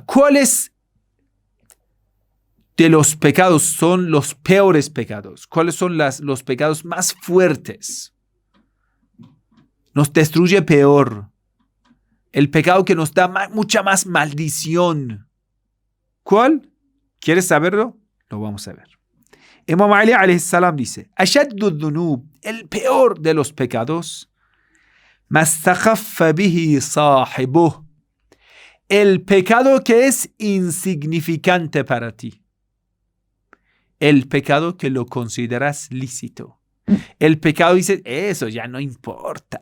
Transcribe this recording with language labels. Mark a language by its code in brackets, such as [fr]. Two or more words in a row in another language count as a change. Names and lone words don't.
[es] ¿Cuáles de los pecados son los peores pecados? ¿Cuáles son los pecados más fuertes? Nos destruye peor. El pecado que nos da mucha más maldición. ¿Cuál? ¿Quieres saberlo? Lo vamos a ver. Imam Ali [ar] عليه السلام [es] dice, [ar] أشد الذنوب, [es] el peor de los pecados, [ar] ما استخف به صاحبه, [es] el pecado que es insignificante para ti. El pecado que lo consideras lícito. El pecado dice, eso ya no importa.